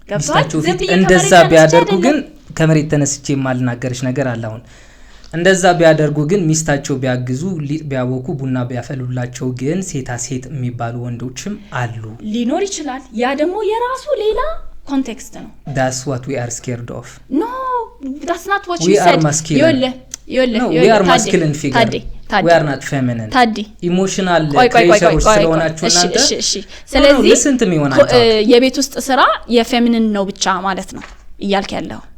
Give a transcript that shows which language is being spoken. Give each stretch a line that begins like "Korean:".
Amharic: ገብታችሁ እንደዛ ቢያደርጉ ግን ከመሬት ተነስቼ ማልናገርሽ ነገር አለ አሁን እንደዛ ቢያደርጉ ግን ሚስታቸው ቢያግዙ ቢያቦኩ ቡና ቢያፈሉላቸው ግን ሴታ ሴት የሚባሉ ወንዶችም አሉ ሊኖር ይችላል ያ ደግሞ የራሱ ሌላ ኮንቴክስት ነው
English: that's what we are scared of no that's not what you said no we are masculine figure we are not feminine emotional creatures
Amharic: ስለሆናችሁ እናንተ እሺ ስለዚህ ለስንት የሚሆናችሁ የቤት ውስጥ ስራ የፌሚኒን ነው ብቻ ማለት ነው እያልክ ያለው